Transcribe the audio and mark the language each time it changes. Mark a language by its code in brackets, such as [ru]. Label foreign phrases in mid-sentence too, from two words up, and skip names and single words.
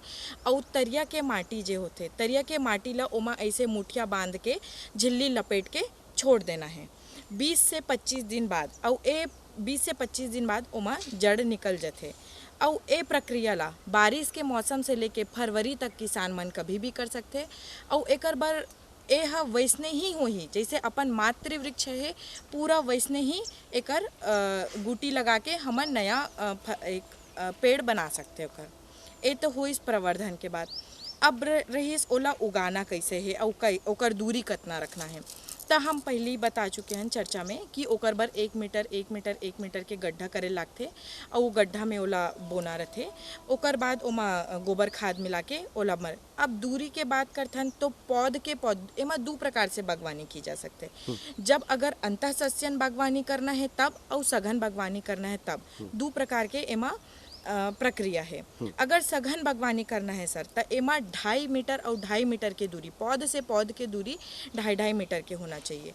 [hne] और तरिया के माटी जे होते, तरिया के माटी ला ओमा ऐसे मुठिया बांध के झिल्ली लपेट के छोड़ देना है 20 से 25 दिन बाद। और ए 20 से 25 दिन बाद ओमा जड़ निकल जाते। और ए प्रक्रिया ला बारिश के मौसम से लेके फरवरी तक किसान मन कभी भी कर सकते। और एकर बर ए हा वैसने ही होही जैसे अपन मातृवृक्ष है, पूरा वैसने ही एकर गुटी लगा के हमन नया एक पेड़ बना सकते ओकर। ए तो हो इस प्रवर्धन के बाद। अब रहीस ओला उगाना कैसे है और ओकर दूरी कितना रखना है। तो हम पहले ही बता चुके हैं चर्चा में कि ओकर बर 1 मीटर के गड्ढा करे लागते और वो गड्ढा में ओला बोना रहते। ओकर बाद ओमा गोबर खाद मिला के ओला मर। अब दूरी के बात करथन तो पौध एमा 2 प्रकार से बागवानी की जा सकते। जब अगर अंतःसस्यन बागवानी करना है तब और सघन बागवानी करना है तब 2 प्रकार के एमा प्रक्रिया है। अगर सघन बागवानी करना है सर तो एमा 2.5 मीटर और 2.5 मीटर के दूरी, पौध से पौध के दूरी 2.5 मीटर के होना चाहिए।